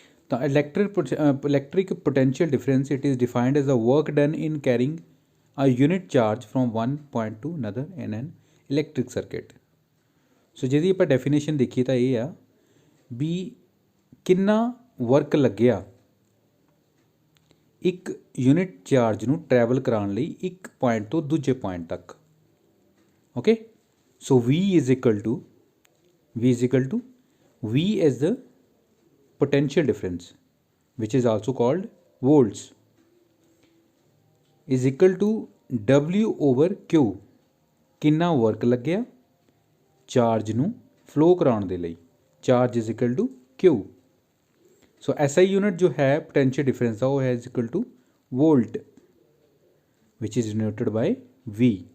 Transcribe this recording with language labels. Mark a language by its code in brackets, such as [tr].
[pa] ਤਾਂ [en] Electric potential difference, it is defined as the work done in carrying a unit charge from one point to another in an electric circuit. [pa] ਸੋ ਜਿਹਦੀ ਆਪਾਂ definition ਦੇਖੀਏ ਤਾਂ ਇਹ ਆ ਵੀ ਕਿੰਨਾ work ਲੱਗਿਆ ਇੱਕ ਯੂਨਿਟ ਚਾਰਜ ਨੂੰ ਟਰੈਵਲ ਕਰਾਉਣ ਲਈ ਇੱਕ ਪੁਆਇੰਟ ਤੋਂ ਦੂਜੇ ਪੁਆਇੰਟ ਤੱਕ, okay. So [en] V is equal to V is the potential difference, which is also called volts, is equal to [pa] W/Q ਕਿੰਨਾ ਵਰਕ ਲੱਗਿਆ ਚਾਰਜ ਨੂੰ ਫਲੋ ਕਰਾਉਣ ਦੇ ਲਈ, [en] Charge is equal to Q। [pa] So SI unit ਜੋ ਹੈ potential difference ਦਾ ਉਹ ਹੈ is ਇਕਲ to wallet [en] which is denoted by V.